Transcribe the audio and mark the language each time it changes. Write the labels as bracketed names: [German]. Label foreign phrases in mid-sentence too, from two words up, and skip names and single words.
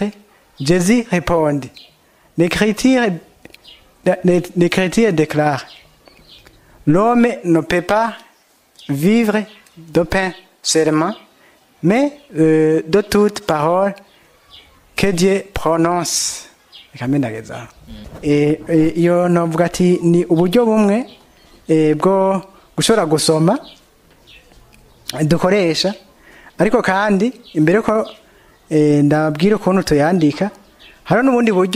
[French] Jésus répondit: L'Écriture déclare: l'homme ne peut pas vivre de pain seulement, mais de toute parole que Dieu prononce. [Rundi] Iyo novuga ati ni uburyo bumwe bwo gushobora gusoma dukoresha ariko kandi imbere ko ndabwira ukuntu tuyandika hari n'ubundi buryo